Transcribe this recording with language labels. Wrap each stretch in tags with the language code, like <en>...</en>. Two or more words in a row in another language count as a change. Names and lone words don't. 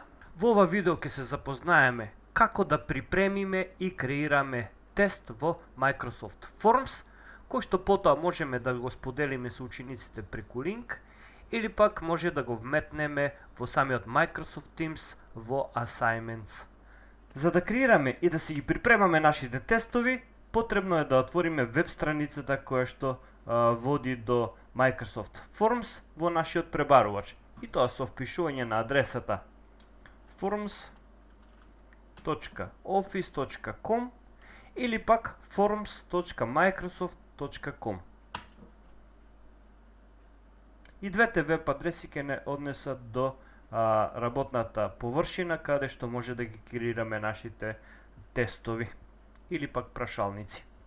<mk>Во ова видео ќе се запознаеме како да припремиме и креираме тест во Microsoft Forms, кој што потоа можеме да го споделиме со учениците преку линк, или пак може да го вметнеме во самиот Microsoft Teams во Assignments. За да креираме и да си ги припремаме нашите тестови, потребно е да отвориме веб страницата која што води до Microsoft Forms во нашиот пребарувач. И тоа со впишување на адресата forms.office.com или пак forms.microsoft.com. И двете веб адреси ќе не однесат до работната површина каде што може да ги креираме нашите тестови или пак прашалници.</mk>